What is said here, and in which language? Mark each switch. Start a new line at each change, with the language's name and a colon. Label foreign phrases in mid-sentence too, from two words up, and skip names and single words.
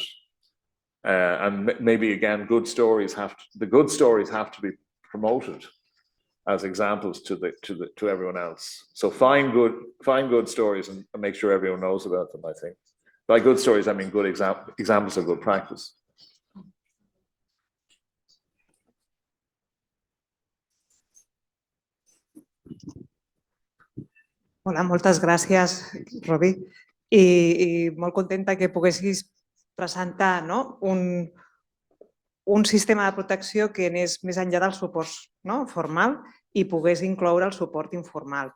English: And maybe again, the good stories have to be promoted as examples to everyone else. So find good stories and make sure everyone knows about them. I think by good stories I mean good examples of good practice.
Catalan: Hola, moltes gràcies, Robbie. I molt contenta que poguessis presentar, no, un sistema de protecció que anés més enllà del suport, no, formal i pogués incloure el suport informal.